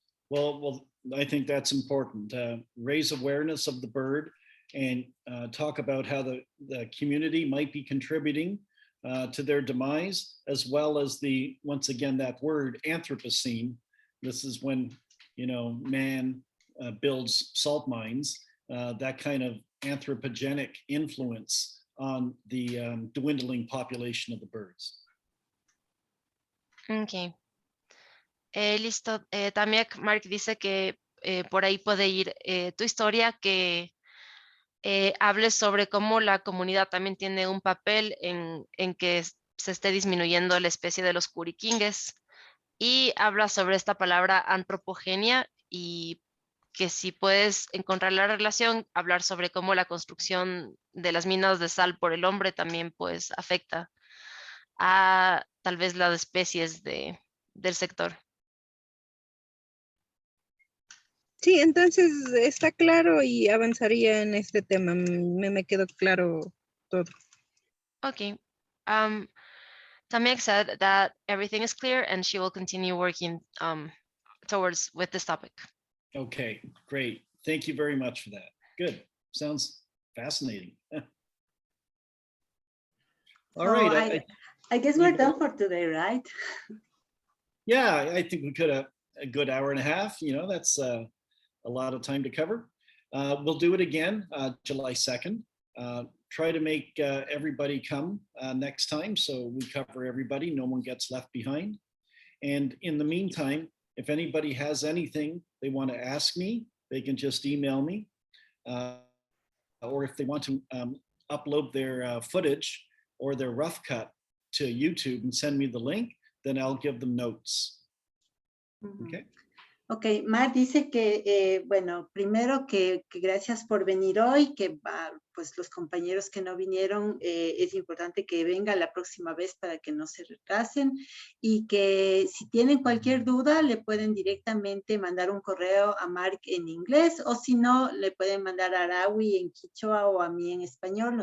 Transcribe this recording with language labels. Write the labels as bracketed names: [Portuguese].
[English] Well, I think that's important. Raise awareness of the bird and talk about how the community might be contributing to their demise, as well as once again, that word Anthropocene. This is when, man builds salt mines, that kind of anthropogenic influence on the dwindling population of the birds. [Spanish] Okay. Listo. También Mark dice que por ahí puede ir tu historia, que hables sobre cómo la comunidad también tiene un papel en que se esté disminuyendo la especie de los curiquingues, y habla sobre esta palabra antropogenia, y que si puedes encontrar la relación, hablar sobre cómo la construcción de las minas de sal por el hombre también pues afecta a tal vez las especies del sector. Sí, entonces está claro y avanzaría en este tema. Me quedó claro todo. [English] Okay. También said that everything is clear and she will continue working towards with this topic. Okay, great. Thank you very much for that. Good. Sounds fascinating. All right. I guess we're done for today, right? Yeah, I think we could have a good hour and a half. That's a lot of time to cover. We'll do it again July 2nd. Try to make everybody come next time so we cover everybody. No one gets left behind. And in the meantime, if anybody has anything they want to ask me, they can just email me. Or if they want to upload their footage or their rough cut to YouTube and send me the link, then I'll give them notes. Okay. [Spanish] Ok, Mar dice que, bueno, primero que gracias por venir hoy, que pues los compañeros que no vinieron, es importante que vengan la próxima vez para que no se retrasen, y que si tienen cualquier duda le pueden directamente mandar un correo a Mark en inglés, o si no, le pueden mandar a Arawi en quichua o a mí en español.